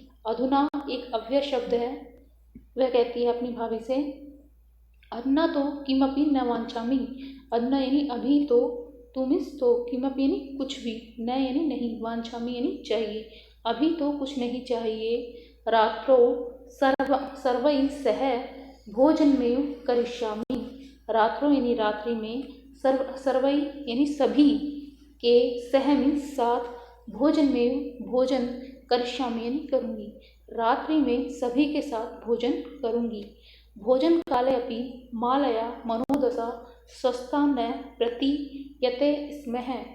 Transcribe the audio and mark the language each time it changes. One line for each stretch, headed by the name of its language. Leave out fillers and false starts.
Hindi: अधुना एक अव्यय शब्द है, वह कहती है अपनी भाभी से,
Sanskrit: अधुना तो किमपि न वांछामि।
Hindi: अधुना यानी अभी तो, तुमिस तो, किमपि यानी कुछ भी, न यानी नहीं, वांछामि यानी चाहिए, अभी तो कुछ नहीं चाहिए।
Sanskrit: रात्रो सर्वैः सह भोजनमेव करिष्यामि।
Hindi: रात्रो यानी रात्रि में, सर्वैः यानी सभी के, सह मीन्स साथ, भोजनमेव भोजन, करिष्यामि यानी करूँगी, रात्रि में सभी के साथ भोजन करूँगी।
Sanskrit: भोजन काले अपि मालया मनोदशा स्वस्था न प्रतीयते स्मः।